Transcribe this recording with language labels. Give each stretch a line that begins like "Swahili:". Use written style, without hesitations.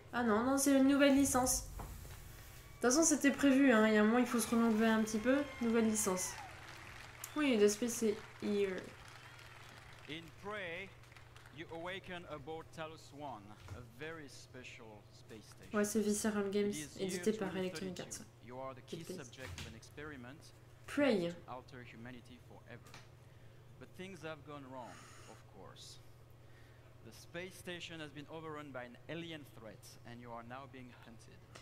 French: Ah non, non, c'est une nouvelle licence. De toute façon, c'était prévu, hein. Il y a un moment, il faut se renouveler un petit peu. Nouvelle licence. Oui, l'espèce c'est here.
English: In Prey, you awaken aboard Talos 1, a very special space station.
French: Ouais, c'est Visceral Games, édité par Electronic Arts.
English: You are the key subject of an experiment Prey. to alter humanity forever. But things have gone wrong, of course. The space station has been overrun by an alien threat, and you are now being hunted.